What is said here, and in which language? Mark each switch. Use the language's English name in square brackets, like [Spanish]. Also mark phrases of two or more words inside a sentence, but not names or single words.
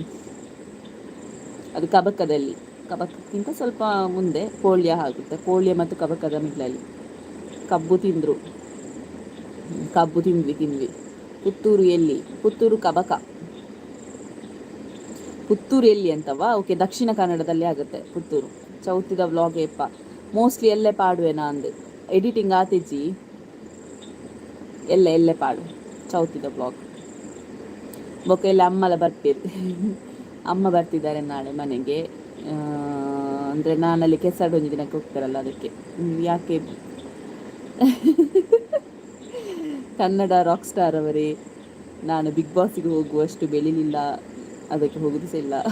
[Kannada] ಅದು ಕಬಕ್ಕಕ್ಕಿಂತ ಸ್ವಲ್ಪ ಮುಂದೆ ಕೋಳ್ಯ ಆಗುತ್ತೆ. ಕೋಳ್ಯ ಮತ್ತು ಕಬಕ್ಕದ ಮಿಡ್ಲಲ್ಲಿ. ಕಬ್ಬು ತಿಂದ್ವಿ. ಪುತ್ತೂರು ಎಲ್ಲಿ? ಪುತ್ತೂರು ಕಬಕ. ಪುತ್ತೂರು ಎಲ್ಲಿ ಅಂತವಾ? ಓಕೆ, ದಕ್ಷಿಣ ಕನ್ನಡದಲ್ಲಿ ಆಗುತ್ತೆ ಪುತ್ತೂರು. [Tulu] ಚೌತಿದ ವ್ಲಾಗ್ ಏಪ್ಪ ಮೋಸ್ಟ್ಲಿ ಎಲ್ಲೇ ಪಾಡುವೆನಾ ಅಂದು ಎಡಿಟಿಂಗ್ ಆತಿಜ್ಜಿ. ಎಲ್ಲೇ ಪಾಡು ಚೌತಿದ ವ್ಲಾಗ್. ಬೊಕ್ಕ ಎಲ್ಲ ಅಮ್ಮಲ ಬರ್ತೀರಿ. [Kannada] ಅಮ್ಮ ಬರ್ತಿದ್ದಾರೆ ನಾಳೆ ಮನೆಗೆ. ಅಂದರೆ ನಾನಲ್ಲಿ ಕೆಸರಡೊಂದು ದಿನಕ್ಕೆ ಹೋಗ್ತಾರಲ್ಲ, ಅದಕ್ಕೆ. ಯಾಕೆ? ಕನ್ನಡ [English] rock star [Kannada] ಅವರೇ, ನಾನು ಬಿಗ್ ಬಾಸಿಗೆ ಹೋಗುವಷ್ಟು ಬೆಳಿಲಿಲ್ಲ, ಅದಕ್ಕೆ ಹೋಗುದು ಸಹ ಇಲ್ಲ.